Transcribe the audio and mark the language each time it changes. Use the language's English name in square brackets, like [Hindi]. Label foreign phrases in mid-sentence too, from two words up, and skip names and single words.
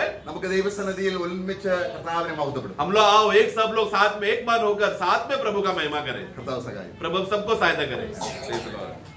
[Malayalam] നമുക്ക് ദൈവസന്നിധിയിൽ ഒരുമിച്ച് കർത്താവിനെ മഹത്വപ്പെടും. [Hindi] हम लोग आओ एक सब लोग साथ में एक मन होकर साथ में प्रभु का महिमा करें. [Malayalam] കർത്താവ് സഹായിക്കും. [Hindi] प्रभु सबको सहायता करें.